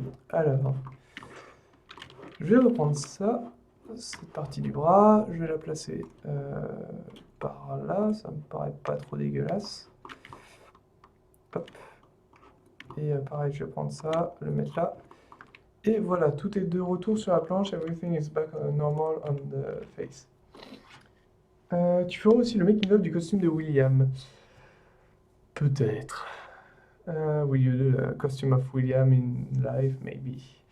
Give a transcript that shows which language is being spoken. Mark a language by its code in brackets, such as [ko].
[fr] Alors, je vais reprendre ça, cette partie du bras, je vais la placer par là, ça me paraît pas trop dégueulasse. Hop. Et pareil, je vais prendre ça, le mettre là. Et voilà, tout est de retour sur la planche. [en] Everything is back normal on the face. [fr] Tu feras aussi le making-of du costume de William. Peut-être. [en] Will you do the costume of William in live? Maybe.